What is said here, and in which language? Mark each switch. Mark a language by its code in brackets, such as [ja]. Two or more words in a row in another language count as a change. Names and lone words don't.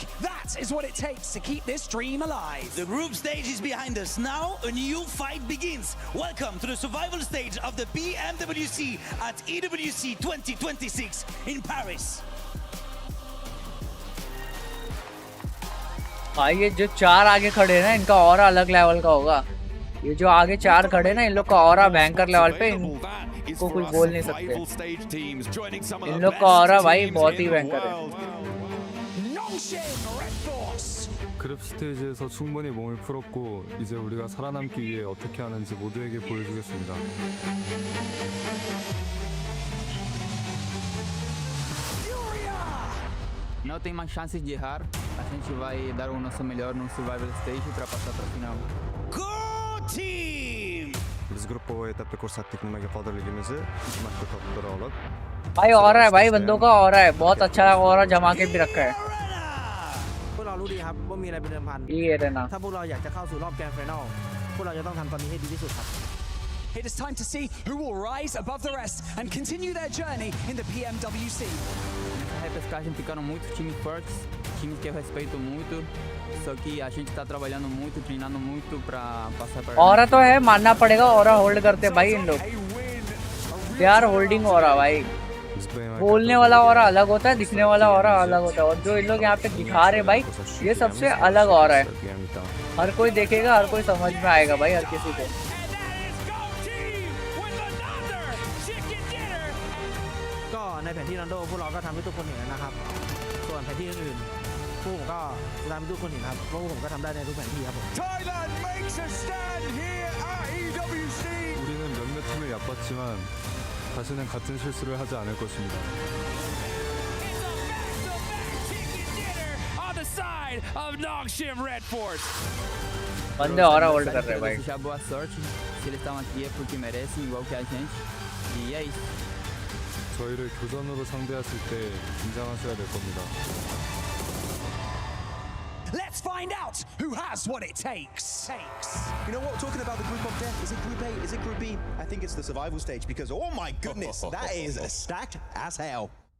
[en] That is what it takes to keep this dream alive. The group stage is behind us. Now a new fight begins. Welcome to the survival stage of the PMWC at EWC 2026 in Paris. [hi] भाई ये जो चार आगे खड़े हैं ना, इनका ऑरा अलग लेवल का होगा। ये जो आगे चार खड़े ना, इन लोग का ऑरा भयंकर लेवल पे, इनको कुछ बोल नहीं सकते। इन लोग का ऑरा भाई बहुत ही भयंकर है। [ko] 그룹 스테이지에서 충분히 몸을 풀었고 이제 우리가 살아남기 위해 어떻게 하는지 모두에게 보여주겠습니다. [pt] Não tem mais chances de errar. A gente vai dar o nosso melhor no [en] survival stage [pt] para passar para a final. [en] Go team! [uz] Biz grup bu etapda ko'rsatdik nimaga qodirligimizni. Ikki marta topdira olib. [hi] भाई ऑरा है भाई, बंदों का ऑरा है, बहुत अच्छा ऑरा जमा के भी रखा है। [th] พวกเรารู้ดีครับว่ามีอะไรเป็นเดิมพัน [hi] ये रहना [th] ถ้าพวกเราอยากจะเข้าสู่รอบ [en] grand final [th] พวกเราจะต้องทำตอนนี้ให้ดีที่สุดครับ [en] It is time to see who will rise above the rest and continue their journey in the PMWC. [pt] Na repescagem ficaram muitos times fortes, times que eu respeito muito. Só que a gente está trabalhando muito, treinando muito para passar para. [hi] ऑरा तो है, मानना पड़ेगा, ऑरा होल्ड करते भाई इन लोग। [en] they are holding aura भाई। [hi] बोलने वाला ऑरा अलग होता है, दिखने वाला ऑरा अलग होता है, और जो इन लोग यहाँ पे दिखा रहे भाई, ये सबसे अलग ऑरा है। हर कोई देखेगा, हर कोई समझ में आएगा भाई, हर किसी को। [th] ก็ในแผนที่นันโดพวกเราก็ทำให้ทุกคนเห็นนะครับส่วนแผนที่อื่นๆพวกผมก็จะทำให้ทุกคนเห็นครับเพราะพวกผมก็ทำได้ในทุกแผนที่ครับผม [en] Thailand makes a stand here at EWC. [ko] 우리는 몇몇 팀을 얕봤지만 다시는 같은 실수를 하지 않을 것입니다. [en] On the side of Nongshim Red Force. [hi] बंदे ऑरा होल्ड कर रहे हैं भाई। [pt] Desejar boa sorte. Se eles estão aqui é porque merecem, igual que a gente. E é isso. [ko] 저희를 교전으로 상대하실 때 긴장하셔야 될 겁니다. [en] Let's find out who has what it takes. You know what? Talking about the group of death, is it Group A? Is it Group B? I think it's the survival stage because, oh my goodness, that is stacked as hell.